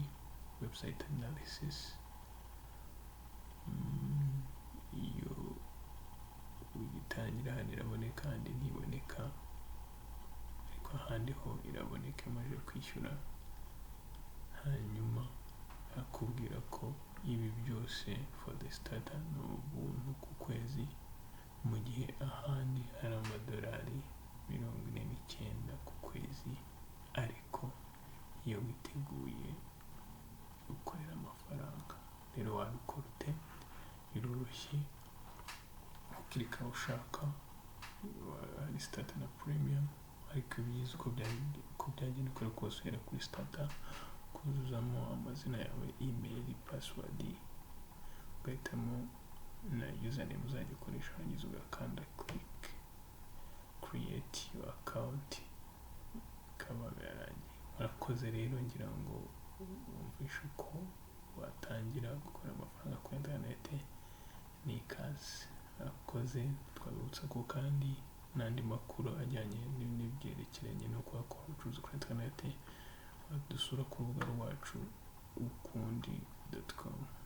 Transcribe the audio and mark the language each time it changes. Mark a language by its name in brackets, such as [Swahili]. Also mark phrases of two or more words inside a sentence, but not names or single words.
[English] Website analysis [Kinyarwanda] iyo ugitangira hano iraboneka, ahandi ntiboneka, ariko ahandi ho iraboneka umaze kwishyura. Hanyuma akubwira ko ibi byose [English] for the starter [Kinyarwanda] ni ubuntu ku kwezi, mu gihe ahandi hari $49 ku kwezi, ariko iyo witeguye gukorera amafaranga. Rero wabikora ute? Biroroshye, ukirika ushaka, hari starter na premium, ariko ibizi uko byagenda ukora kose uhera kuri starter, kuzuzamo amazina yawe, email, password, ugahitamo na username uzajya ukoresha, warangiza ugakanda [English] click create your account, [Kinyarwanda] bikaba byarangiye. Murakoze rero, ngira ngo wumvishe uko watangira gukora amafaranga kuri internet. Ni ikaze. Murakoze. Twabibutsa ko kandi n'andi makuru ajyanye n'ibyerekeranye no gukora ubucuruzi kuri internet dusura ku rubuga rwacu ukundi.com.